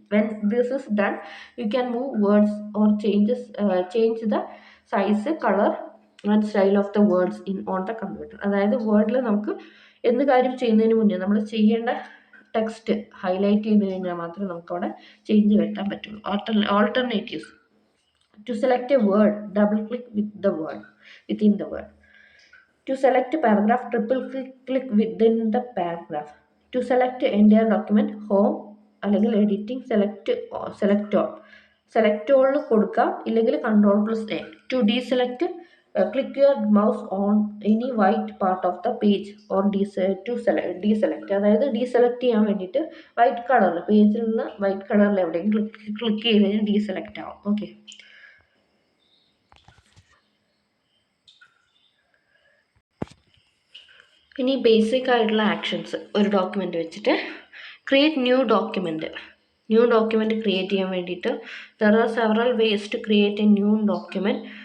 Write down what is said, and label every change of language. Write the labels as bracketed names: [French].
[English] When this is done, you can move words or change the size, color and style of the words on the computer. [Malayalam] അതായത് വേർഡിൽ നമുക്ക് എന്ത് കാര്യം ചെയ്യുന്നതിന് മുന്നേ നമ്മൾ ചെയ്യേണ്ട ടെക്സ്റ്റ് ഹൈലൈറ്റ് ചെയ്ത് കഴിഞ്ഞാൽ മാത്രമേ നമുക്ക് അവിടെ ചേഞ്ച് വരുത്താൻ പറ്റുള്ളൂ. Alternatives. [English] To select a word, double click within the word. To select a paragraph, triple click within the paragraph. To select entire document, [Malayalam] home അല്ലെങ്കിൽ എഡിറ്റിംഗ് സെലക്ട് ഓൾ കൊടുക്കാം, ഇല്ലെങ്കിൽ Ctrl+A. [English] To deselect, click your mouse on any white part of the page or deselect. [Malayalam] അതായത് deselect ചെയ്യാൻ വേണ്ടിയിട്ട് white കളറിൽ പേജിലുള്ള white കളറിൽ എവിടെയെങ്കിലും click ചെയ്ത് കഴിഞ്ഞാൽ ഡീസെലക്ട് ആവും. ഓക്കെ. ഇനി ബേസിക് ആയിട്ടുള്ള ആക്ഷൻസ് ഒരു ഡോക്യുമെൻ്റ് വെച്ചിട്ട്. ക്രിയേറ്റ് ന്യൂ ഡോക്യുമെൻ്റ് ക്രിയേറ്റ് ചെയ്യാൻ വേണ്ടിയിട്ട് [English] There are several ways to create a new document.